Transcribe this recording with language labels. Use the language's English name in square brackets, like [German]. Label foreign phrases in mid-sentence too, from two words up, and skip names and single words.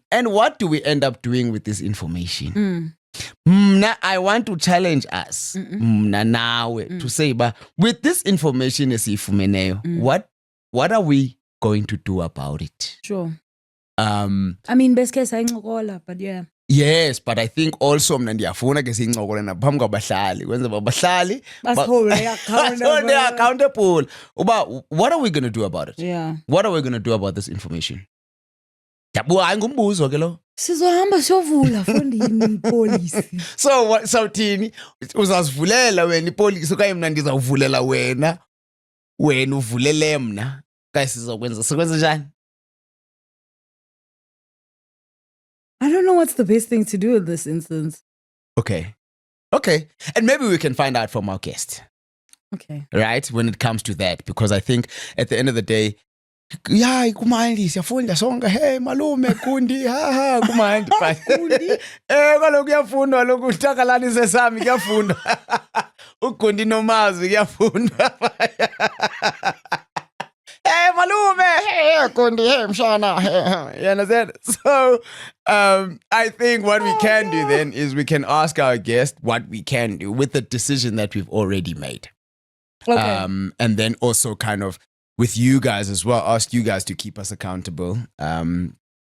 [English] And what do we end up doing with this information? I want to challenge us to say, but with this information, what are we going to do about it? Sure. I mean, best case ayincokola, but yeah. Yes, but I think also [Xhosa] mna ndiyafuna ke siyincokola naphambi kwabahlali kwenza bahlali [English] Hold accountable. What are we going to do about it? Yeah. What are we going to do about this information? [Xhosa] Hayi ngumbuzo ke lo. Sizohamba siyovula fondini policy. So thini uzasivulela wena ipolice okanye mna ndizawuvulela wena uvulele mna guys sikwenza njani? [English] I don't know what's the best thing to do in this instance. Okay. And maybe we can find out from our guest. Okay. Right? When it comes to that. Because I think at the end of the day, [Xhosa] kumandi siyafunda sonke, hey malume kundi, kumandi. Kundi? Kaloku kuyafundwa lokhu utakalani sami kuyafundwa. Ukundi nomazwi kuyafundwa. Hey malume, hey kundi, hey mshana, hey. [English] You understand? So I think what we can do then is we can ask our guest what we can do with the decision that we've already made. Okay. And then also kind of with you guys as well, ask you guys to keep us accountable as well.